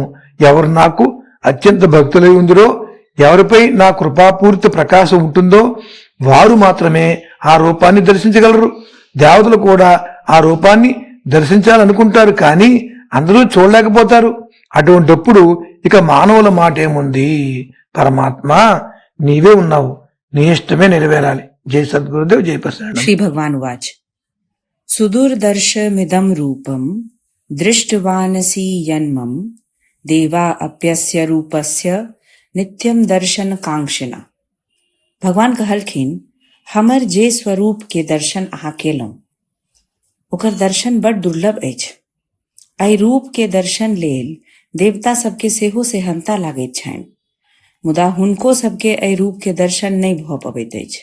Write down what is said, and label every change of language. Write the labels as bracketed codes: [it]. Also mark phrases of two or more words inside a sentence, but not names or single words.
[te] ఎవరు నాకు అత్యంత భక్తులై ఉందిరో, ఎవరిపై నా కృపాపూరిత ప్రకాశం ఉంటుందో వారు మాత్రమే ఆ రూపాన్ని దర్శించగలరు. దేవతలు కూడా ఆ రూపాన్ని దర్శించాలనుకుంటారు, కానీ అందరూ చూడలేకపోతారు. అటువంటప్పుడు ఇక మానవుల మాట ఏముంది? పరమాత్మ నీవే ఉన్నావు, నీ ఇష్టమే నెరవేరాలి. జై సద్గురుదేవ్, జై ప్రసాద్. [sa] श्री भगवान उवाच सुदूरदर्शमिदं रूपं दृष्टवानसि यन्मम देवा अप्यस्य रूपस्य नित्यम दर्शन कांक्षिणा. [mai] भगवान कहलखिन, हमर जे स्वरूप के दर्शन अहाँ केलहुँ ओकर दर्शन बड़ दुर्लभ अछि. एहि रूप के दर्शन लेल देवता सबके सेहो सेहनता लागैत छनि, मुदा हुनको सबके एहि रूप के दर्शन नहि भऽ पबैत अछि.